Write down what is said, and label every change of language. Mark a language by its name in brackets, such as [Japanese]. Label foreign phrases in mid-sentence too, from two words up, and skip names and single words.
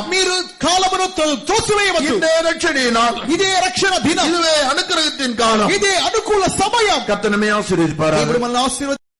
[Telugu] మీరు కాలమును తోసివేయవద్దు. [Tamil] இந்த ரட்சணியினால் [Telugu] ఇదే రక్షణ దినం, [Tamil] இதுவே அனுக்கிரகத்தின் காலம். [Telugu] ఇదే అనుకూల సమయం. [Tamil] கர்த்தர் நம்மை ஆசீர்வதிப்பாராக. [Telugu] దేవుడు మనల్ని ఆశీర్వదించును.